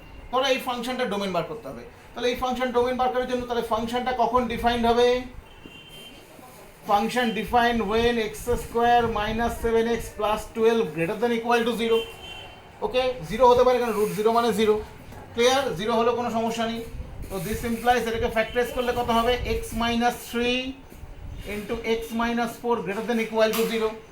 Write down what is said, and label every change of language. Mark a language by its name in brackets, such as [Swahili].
[Bangla] ধরো এই ফাংশনটা ডোমেন বার করতে হবে। তাহলে এই ফাংশন ডোমেন বার করার জন্য তাহলে ফাংশনটা কখন ডিফাইন্ড হবে? [English] Function defined when x² - 7x + 12 greater than equal to 0. [Bangla] ওকে, 0 হতে পারে কারণ √0 মানে 0। ক্লিয়ার? 0 হলো কোনো সমস্যা নেই। তো [English] this implies [Bangla] এটাকে ফ্যাক্টরাইজ করলে কত হবে? [English] x - 3 × x - 4 greater than equal to 0।